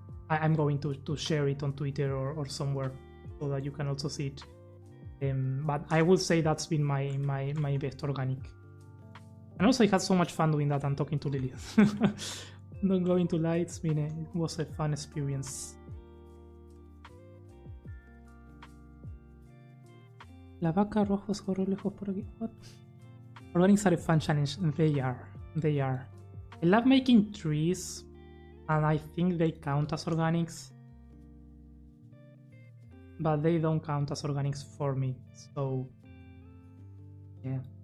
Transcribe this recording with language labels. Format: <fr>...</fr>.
<en>I'm going to share it on Twitter or somewhere so that you can also see it. But I would say that's been my best organic. And also I had so much fun doing that and talking to Lily. Not going to lie, it was a fun experience.</en> <es>La vaca rojos corre lejos por aquí.</es> <en>What? Organics are a fun challenge. They are. I love making trees, and I think they count as organics, but they don't count as organics for me, so yeah.</en>